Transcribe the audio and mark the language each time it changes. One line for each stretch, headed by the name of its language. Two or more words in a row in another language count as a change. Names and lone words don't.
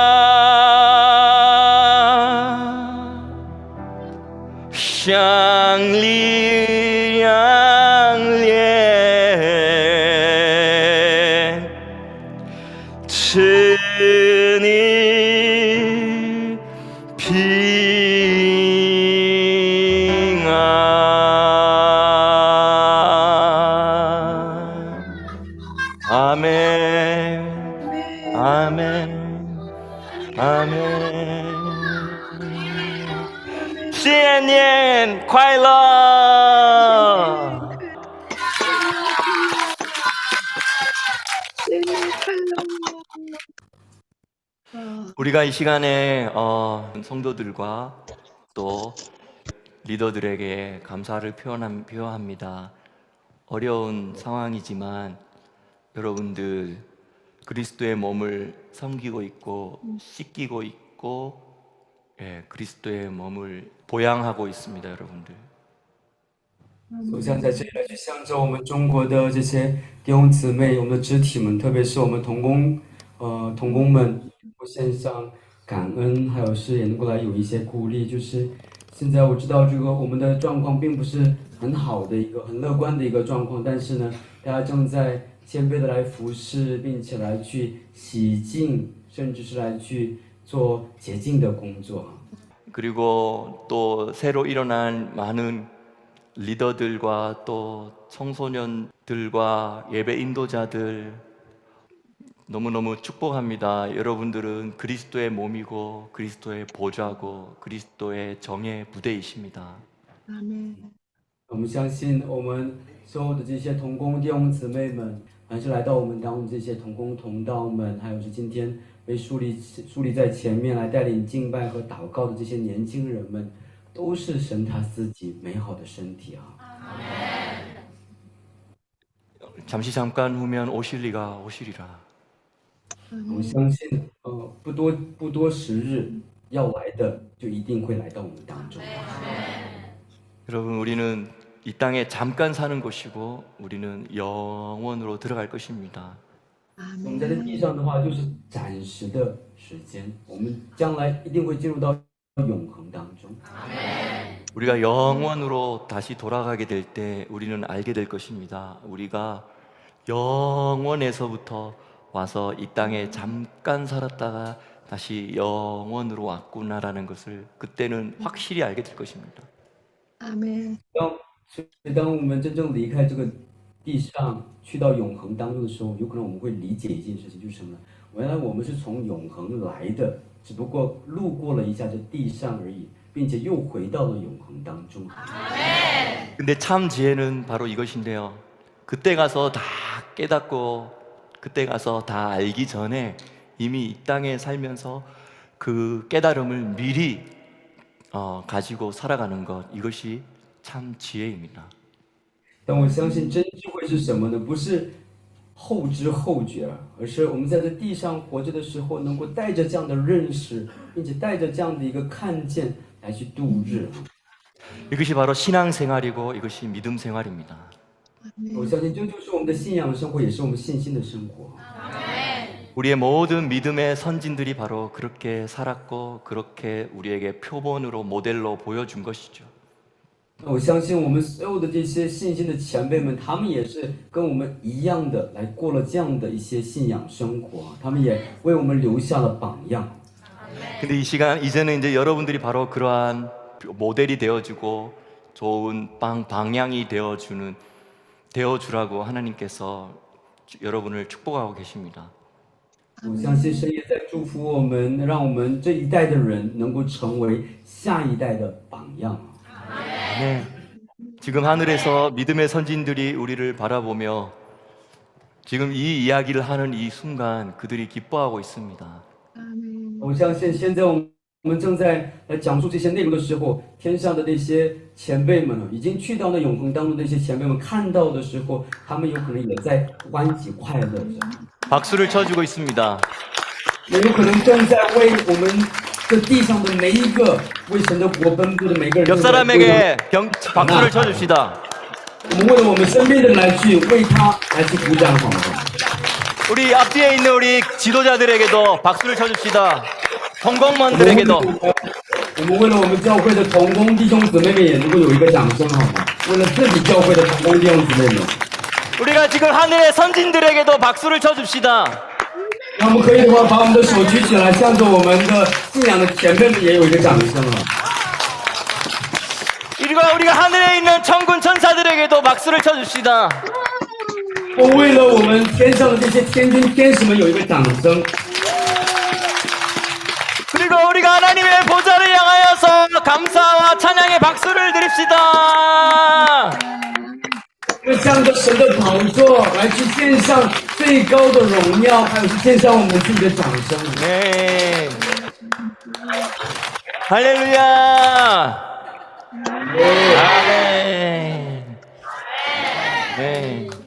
Chinese: 向你亮脸赐你平安。아멘.
Korean: 아멘. 아멘.
Chinese: 新年快乐！
Korean: 우리가 이 시간에 성도들과 또 리더들에게 감사를 표합니다. 어려운 상황이지만 여러분들 그리스도의 몸을 섬기고 있고 씻기고 있고 그리스도의 몸을 보양하고 있습니다, 여러분들.
Chinese: 我想在这里来去象征我们中国的这些弟兄姊妹，我们的肢体们，特别是我们童工们，我献上感恩，还有是也能够来有一些鼓励。就是现在我知道这个我们的状况并不是很好的一个很乐观的一个状况，但是呢，大家正在谦卑的来服侍，并且来去洗净，甚至是来去做洁净的工作。
Korean: 그리고 또 새로 일어난 많은 리더들과 또 청소년들과 예배 인도자들 너무너무 축복합니다. 여러분들은 그리스도의 몸이고 그리스도의 보좌고 그리스도의 정의 부대이십니다.
Chinese: 阿门。我们相信，我们所有的这些同工弟兄姊妹们，还是来到我们当中这些同工同道们，还有是今天被树立在前面来带领敬拜和祷告的这些年轻人们，都是神他自己美好的身体啊！
Korean: 잠시 잠깐 후면 오실리가 오시리라.
Chinese: 我们相信，不多时日要来的就一定会来到我们当中。
Korean: 여러분, 우리는 이 땅에 잠깐 사는 것이고 우리는 영원으로 들어갈 것입니다.
Chinese: 我们在这地上的话，就是暂时的时间，我们将来一定会进入到永恒当中。
Korean: 우리가 영원으로 다시 돌아가게 될 때 우리는 알게 될 것입니다. 우리가 영원에서부터 와서 이 땅에 잠깐 살았다가 다시 영원으로 왔구나라는 것을 그때는 확실히 알게 될 것입니다.
Chinese: 阿门。所以当我们真正离开这个地上，去到永恒当中的时候，有可能我们会理解一件事情，就是什么呢？原来我们是从永恒来的，只不过路过了一下这地上而已，并且又回到了永恒当中。
Korean: 근데 참 지혜는 바로 이것인데요. 그때 가서 다 깨닫고 그때 가서 다 알기 전에 이미 이 땅에 살면서 그 깨달음을 미리 가지고 살아가는 것, 이것이 참 지혜입니다.
Chinese: 但我相信真智慧是什么呢？不是后知后觉，而是我们在这地上活着的时候，能够带着这样的认识，并且带着这样的一个看见来去度日。
Korean: 이것이 바로 신앙생활이고 이것이 믿음 생활입니다.
Chinese: 我相信这就是我们的信仰生活，也是我们信心的生活。
Korean: 우리의 모든 믿음의 선진들이 바로 그렇게 살았고 그렇게 우리에게 표본으로 모델로 보여준 것이죠.
Chinese: 我相信我们所有的这些信心的前辈们，他们也是跟我们一样的来过了这样的一些信仰生活，他们也为我们留下了榜样。
Korean: 근데 이 시간 이제는 이제 여러분들이 바로 그러한 모델이 되어주고 좋은 방향이 되어주라고 하나님께서 여러분을 축복하고 계십니다.
Chinese: 我相信神也在祝福我们，让我们这一代的人能够成为下一代的榜样。
Korean: 네. 지금 하늘에서 믿음의 선진들이 우리를 바라보며 지금 이 이야기를 하는 이 순간 그들이 기뻐하고 있습니다.
Chinese: 阿门。我相信现在我们正在来讲述这些内容的时候，天上的那些前辈们已经去到那永恒当中的那些前辈们看到的时候，他们有可能也在欢喜快乐着，
Korean: 박수를 쳐주고 있습니다.
Chinese: 也有可能正在为我们这地上的每一个为神的国奔波的每个人，
Korean: 옆 사람에게 박수를 쳐줍시다.
Chinese: 我们为了我们身边的人来去为他来去鼓掌，好吗？
Korean: 우리 앞뒤에 있는 우리 지도자들에게도 박수를 쳐줍시다. 성공만들에게도.
Chinese: 我们为了我们教会的同工弟兄姊妹们也能够有一个掌声，好吗？为了自己教会的同工弟兄姊妹们。
Korean: 우리가 지금 하늘의 선진들에게도 박수를 쳐줍시다.
Chinese: 那我们可以的话，把我们的手举起来，向着我们的信仰的前辈们也有一个掌声啊！
Korean: 그리고 우리가 하늘에 있는 천군 천사들에게도 박수를 쳐줍시다.
Chinese: 我为了我们天上的这些天君天使们有一个掌声。
Korean: 그리고 우리가 하나님의 보좌를 향하여서 감사와 찬양의 박수를 드립시다.
Chinese: 向着神的宝座来去献上最高的荣耀，还有是献上我们自己的掌声。
Korean: 네. 할렐루야. 아멘. 네.